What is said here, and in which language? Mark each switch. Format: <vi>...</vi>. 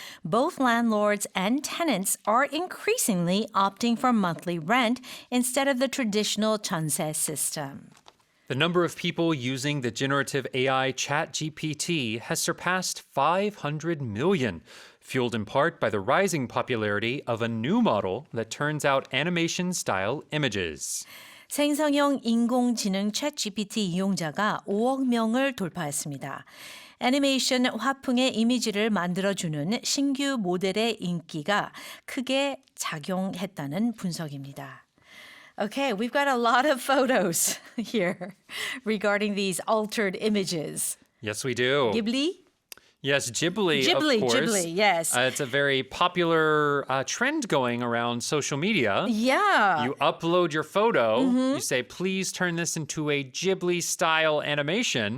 <en>Both landlords and tenants are increasingly opting for monthly rent instead of the traditional 전세 system. The number of people using the generative AI ChatGPT has surpassed 500 million, fueled in part by the rising popularity of a new model that turns out animation-style images.</en> <ko>생성형 인공지능 챗GPT 이용자가 5억 명을 돌파했습니다. 애니메이션 화풍의 이미지를 만들어주는 신규 모델의 인기가 크게 작용했다는 분석입니다.</ko> <en>Okay, we've got a lot of photos here regarding these altered images. Yes, we do. Ghibli? Yes, Ghibli, of course. Ghibli, yes. It's a very popular trend going around social media. Yeah. You upload your photo, you say, please turn this into a Ghibli-style animation.</en>